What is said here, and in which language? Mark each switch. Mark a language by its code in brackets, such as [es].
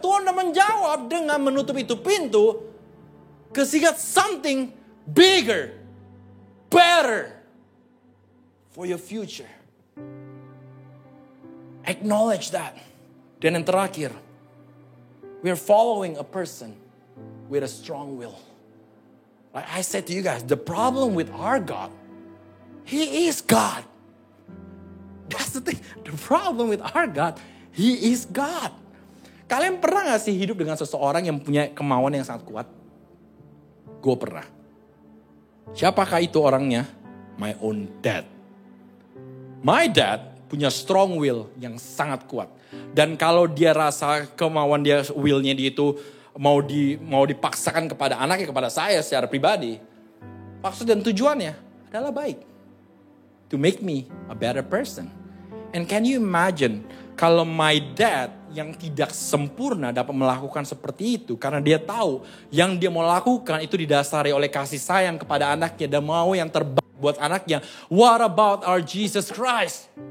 [id] Tuhan udah menjawab dengan menutup itu pintu. [en] Because He got something bigger, better for your future. Acknowledge that. [id] Dan yang terakhir, [en] we are following a person with a strong will. Like I said to you guys, the problem with our God, He is God. That's the thing. The problem with our God, He is God. [id] Kalian pernah gak sih hidup dengan seseorang yang punya kemauan yang sangat kuat? Gue pernah. Siapakah itu orangnya? [en] My own dad. My dad [id] punya strong will yang sangat kuat. Dan kalau dia rasa kemauan dia, willnya dia itu mau dipaksakan kepada anaknya, kepada saya secara pribadi. Maksud dan tujuannya adalah baik. [en] To make me a better person. And can you imagine [id] kalau [en] my dad [id] yang tidak sempurna dapat melakukan seperti itu. Karena dia tahu yang dia mau lakukan itu didasari oleh kasih sayang kepada anaknya. Dan mau yang terbaik buat anaknya. [en] What about our Jesus Christ?